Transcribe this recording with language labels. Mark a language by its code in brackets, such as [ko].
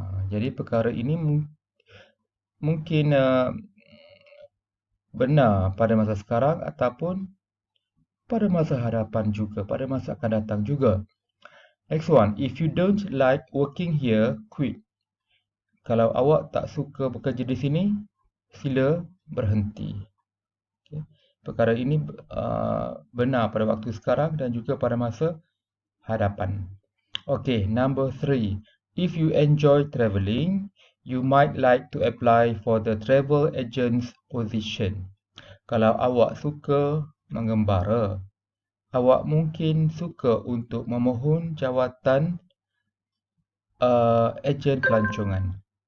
[ms] Jadi perkara ini mungkin benar pada masa sekarang ataupun pada masa hadapan juga, pada masa akan datang juga. [en] Next one, if you don't like working here, quit. [ms] Kalau awak tak suka bekerja di sini, sila berhenti. Okay. Perkara ini benar pada waktu sekarang dan juga pada masa hadapan. [en] Okay, number 3. If you enjoy travelling, you might like to apply for the travel agent's position. [ms] Kalau awak suka mengembara, awak mungkin suka untuk memohon jawatan ejen pelancongan.